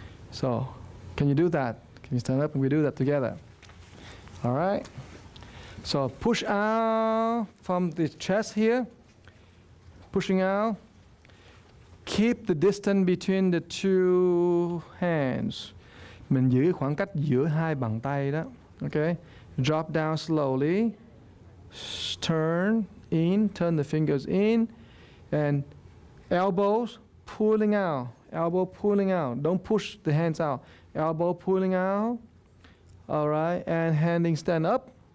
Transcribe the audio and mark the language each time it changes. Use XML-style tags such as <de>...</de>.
<en>So, can you do that? Can you stand up and we do that together? All right. So push out from the chest here, pushing out. Keep the distance between the 2 hands.</en> <vi>Mình giữ khoảng cách giữa 2 bàn tay đó.</vi> <en>Okay. Drop down slowly. Turn in, turn the fingers in, and elbows pulling out. Elbow pulling out. Don't push the hands out. Elbow pulling out. All right, and handing stand up.</en>